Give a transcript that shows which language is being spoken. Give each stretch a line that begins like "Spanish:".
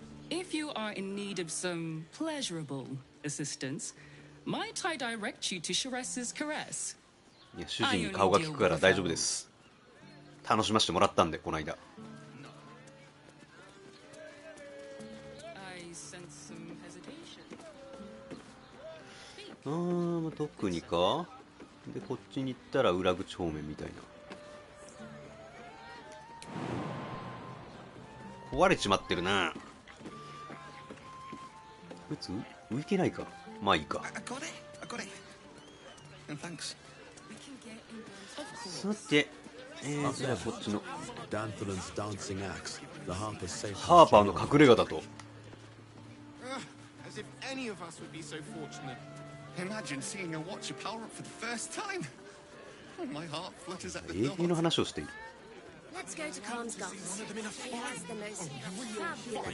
English: If you are in need of some pleasurable assistance, might I direct you to Sheres's caress?
Japanese: いや主人に顔が利くから大丈夫です。楽しませてもらったんでこの間。
English: I sense some hesitation.
Japanese: 特にか。でこっちに行ったら裏口方面みたいな。壊れちまってるな。こいつ浮いてないか。まあいいか。
English: I got it. And thanks.
Japanese: さて、じゃあこっちの
English: Danthelin's dancing axe. The harper's safe.
Japanese: ハーパーの隠れ家だと。
English: As if any of us would be so fortunate. Imagine seeing a watcher power up for the first time. Oh, my heart flutters at the
Japanese: 永遠の
English: thought.
Japanese: 話をしている。
English: Let's go to Khan's Gulls. He has the most fabulous